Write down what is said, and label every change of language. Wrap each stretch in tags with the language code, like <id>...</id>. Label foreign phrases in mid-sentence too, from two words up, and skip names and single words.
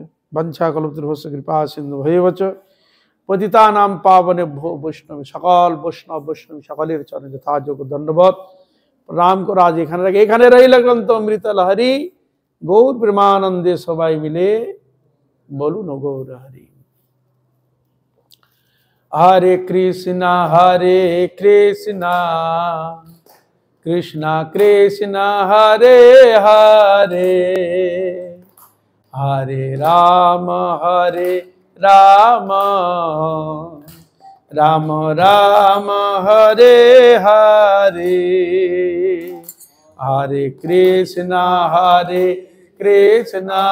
<sa>বঞ্ছা কল্পতরুভ্যশ্চ কৃপা সিন্ধু ভৈবচ পতিতানাং পাবনেভ্যো</sa> <bn>বৈষ্ণব, সকল বৈষ্ণব বৈষ্ণবী সকলের চরণে যথাযোগ্য দণ্ডবত প্রণাম করে আজ এখানে রাখি। এখানে রইল গ্রন্থ অমৃত লহরী, গৌর প্রেমানন্দে সবাই মিলে বলুন গৌর হরি।</bn> <sa>হরে কৃষ্ণ কৃষ্ণ কৃষ্ণ হরে হরে, হরে রাম রাম রাম হরে হরে, হরে কৃষ্ণ কৃষ্ণ</sa>